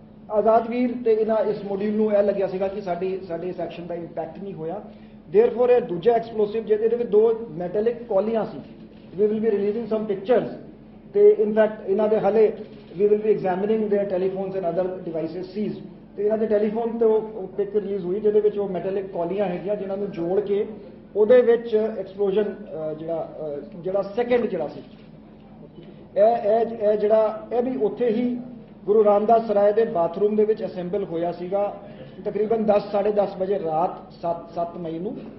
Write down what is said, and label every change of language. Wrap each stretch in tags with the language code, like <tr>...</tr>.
<pa>ਆਜ਼ਾਦਵੀਰ ਤੇ ਇਹਨਾਂ ਇਸ ਮੋਡਿਊਲ ਨੂੰ ਇਹ ਲੱਗਿਆ ਸੀਗਾ ਕਿ ਸਾਡੇ ਇਸ ਐਕਸ਼ਨ ਦਾ ਇੰਪੈਕਟ ਨਹੀਂ ਹੋਇਆ। ਦੇਅਰਫੋਰ ਇਹ ਦੂਜਾ ਐਕਸਪਲੋਸਿਵ ਜਿਹਦੇ ਵਿੱਚ ਦੋ metallic ਕੌਲੀਆਂ ਸੀ,</pa> <en>we will be releasing some pictures ਤੇ in fact</en> <pa>ਇਹਨਾਂ ਦੇ ਹਾਲੇ</pa> <en>we will be examining their telephones and other devices seized।</en> <pa>ਤੇ ਇਹਨਾਂ ਦੇ ਟੈਲੀਫੋਨ ਤੋਂ ਪਿਕ ਰਿਲੀਜ਼ ਹੋਈ ਜਿਹਦੇ ਵਿੱਚ ਉਹ ਮੈਟੈਲਿਕ ਕੌਲੀਆਂ ਹੈਗੀਆਂ ਜਿਨ੍ਹਾਂ ਨੂੰ ਜੋੜ ਕੇ ਉਹਦੇ ਵਿੱਚ ਐਕਸਪਲੋਜਨ ਜਿਹੜਾ ਸੈਕੰਡ ਜਿਹੜਾ ਸੀ ਇਹ ਜਿਹੜਾ ਇਹ ਵੀ ਉੱਥੇ ਹੀ ਗੁਰੂ ਰਾਮਦਾਸ ਸਰਾਏ ਦੇ ਬਾਥਰੂਮ ਦੇ ਵਿੱਚ ਅਸੈਂਬਲ ਹੋਇਆ ਸੀਗਾ ਤਕਰੀਬਨ 10-10:30 ਵਜੇ ਰਾਤ 7 ਮਈ ਨੂੰ।</pa>